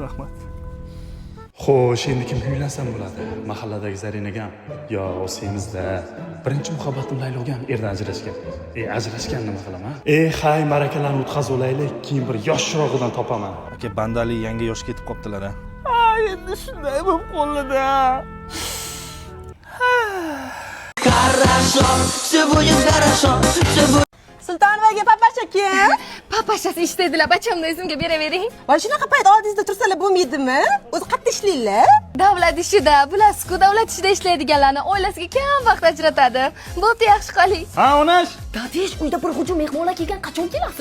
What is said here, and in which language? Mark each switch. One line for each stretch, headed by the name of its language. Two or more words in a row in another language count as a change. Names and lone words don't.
Uzbek: Xo'sh, endi kimga uylansam bo'ladi? Mahalladagi Zarinagam yo Osimizda. Birinchi muhabbatim Laylogam erdan ajrashgan. Ajrashgan nima qilaman? Hay, marakalarni o'tkazib olaylik, keyin bir yoshroqdan topaman. Aka, bandalik yangi yosh ketib qoptilar a. Endi shunday bo'lib qoldi-da.
Russian: Хорошо, все будет хорошо, все будет.
Uzbek: Sultonovaga papasha kim? Papashasi ishtaydilar, bachamni o'zimga beravering. Voy shunaqa payt oldingizda tursalar bo'lmaydimi? O'zi qayerda ishlaylar? Davlat ishida, bilasiz-ku, davlat ishida ishlaydiganlarni oilasiga kam vaqt ajratadi. Bo'pti, yaxshi qoling. Ha, onash. Dadish, uyda bir hujum mehmonlar kelgan, qachon kelasiz?